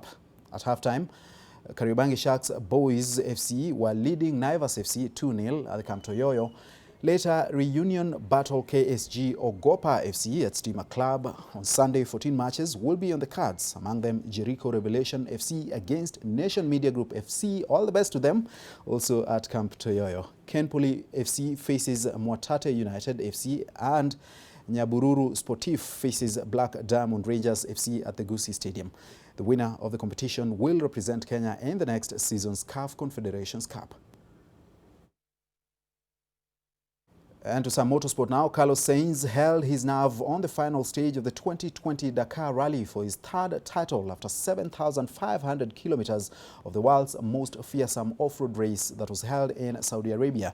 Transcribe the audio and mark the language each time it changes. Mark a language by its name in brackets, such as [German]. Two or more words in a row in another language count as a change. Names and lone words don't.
[English] At halftime, Kariobangi Sharks Boys FC were leading Naivas FC 2-0 at the Camp Toyoyo. Later, reunion battle KSG Ogopa FC at Steamer Club. On Sunday, 14 matches will be on the cards. Among them, Jericho Revelation FC against Nation Media Group FC. All the best to them. Also at Camp Toyoyo. Kenpoli FC faces Mwatate United FC and Nyabururu Sportif faces Black Diamond Rangers FC at the Gusii Stadium. The winner of the competition will represent Kenya in the next season's CAF Confederations Cup. And to some motorsport now, Carlos Sainz held his nerve on the final stage of the 2020 Dakar Rally for his third title after 7,500 kilometers of the world's most fearsome off-road race that was held in Saudi Arabia.